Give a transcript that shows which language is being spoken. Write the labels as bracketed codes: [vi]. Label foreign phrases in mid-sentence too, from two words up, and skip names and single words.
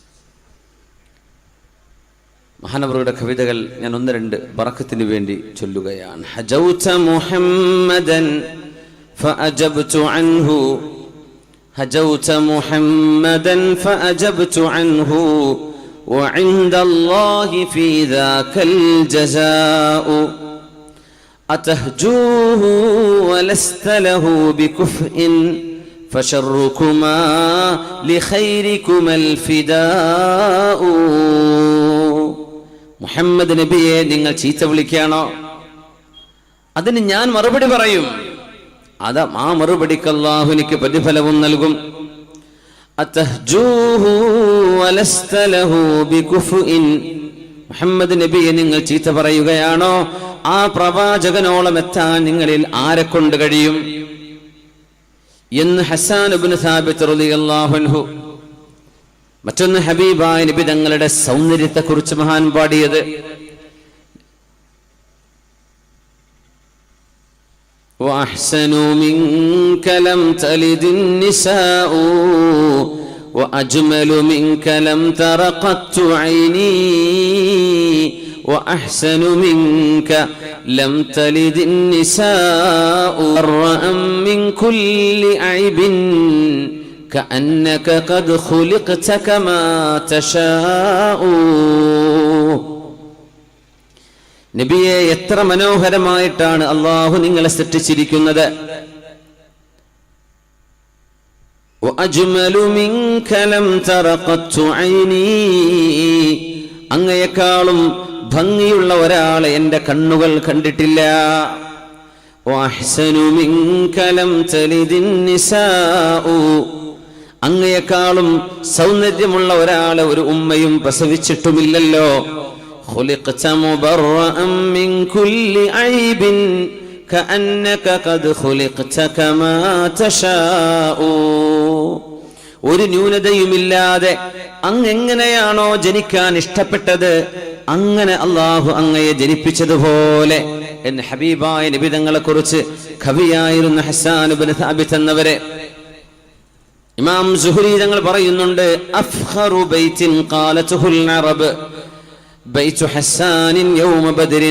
[ml] മഹാനവറുടെ കവിതകൾ ഞാൻ ഒന്ന് രണ്ട് ബറക്കത്തിന് വേണ്ടി ചൊല്ലുകയാണ്. [ar] هجوت محمدا فأجبت عنه هجوت محمدا فأجبت عنه وعند الله في ذاك الجزاء أتهجوه ولست له بكفء فشركما لخيركما الفداء. [ml] മുഹമ്മദ് നബിയെ നിങ്ങൾ ചീത്ത വിളിക്കുകയാണോ, അതിന് ഞാൻ മറുപടി പറയും. ആ മറുപടിക്ക് അല്ലാഹു എനിക്ക് പ്രതിഫലവും നൽകും. മുഹമ്മദ് നബിയെ നിങ്ങൾ ചീത്ത പറയുകയാണോ, ആ പ്രവാചകനോളം എത്താൻ നിങ്ങളിൽ ആരെ കൊണ്ട് കഴിയും എന്ന് ഹസ്സാൻ ഇബ്നു സാബിത്ത് [ar] رضي الله عنه. [ml] മറ്റൊന്ന് ഹബീബായ നബി തങ്ങളുടെ സൗന്ദര്യത്തെക്കുറിച്ച് മഹാൻ പാടിയത്. [ar] وأحسنوا منك لم تلد النساء وأجمل منك لم تر قط عيني وأحسن منك لم تلد النساء برأ من كل عيب كأنك قد خلقت كما تشاء. [ml] നബിയെ, എത്ര മനോഹരമായിട്ടാണ് അള്ളാഹു നിങ്ങളെ സൃഷ്ടിച്ചിരിക്കുന്നത്. അങ്ങയെക്കാളും ഭംഗിയുള്ള ഒരാളെ എന്റെ കണ്ണുകൾ കണ്ടിട്ടില്ല. അങ്ങയെക്കാളും സൗന്ദര്യമുള്ള ഒരാളെ ഒരു ഉമ്മയും പ്രസവിച്ചിട്ടുമില്ലല്ലോ. [ar] خلقت مبرأ من كل عيب كأنك قد خلقت كما تشاء. [ml] ഒരു ന്യൂനതയുമില്ലാതെ അങ്ങെങ്ങനെയാണോ ജനിക്കാൻ ഇഷ്ടപ്പെട്ടത് അങ്ങനെ അള്ളാഹു അങ്ങയെ ജനിപ്പിച്ചതുപോലെ എന്ന് ഹബീബായ നബി തങ്ങളെ കുറിച്ച് കവിയായിരുന്ന ഹസ്സാൻ ഇബ്നു സാബിത്ത് എന്നവരെ ഇമാം സുഹരി തങ്ങൾ പറയുന്നുണ്ട്, [ar] أفخر بيت قالته العرب بيت حسان يوم بدر.